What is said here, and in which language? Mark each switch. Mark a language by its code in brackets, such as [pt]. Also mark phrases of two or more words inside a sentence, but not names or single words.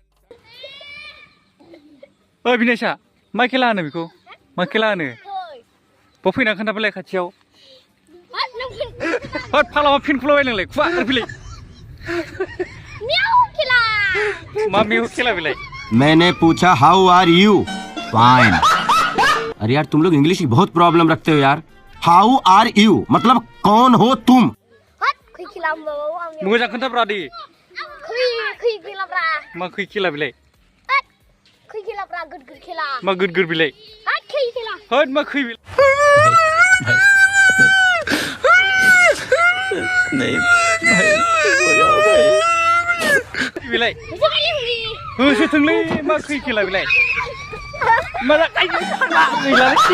[brx] ओइ बिनेशा मा खेला होनो बेखौ मा खेला होनो बाव फैना खोन्थाबालाय खाथियाव होद फालावा फिनखुलाबाय नोंलाय खुवा फैलाय म्याऊ खेला मा मेव खेला बेलाय [hi] मैंने पूछा [en] how are you fine. [hi] अरे यार तुम लोग इंग्लिश की बहुत प्रॉब्लम रखते हो यार। [en] how are you [hi] मतलब कौन हो तुम। [brx] खुई खेला मोजां खोन्थाब्रा दे खुई खेला मा खै खेला बेलाय खुई खेला [en] good good [brx] खेला मा गुद गुद बेलाय खुई खेला होद मा खै नहीं बेलाय होसो थोंलै मा खै खेला बेलाय मा आइ गैलालै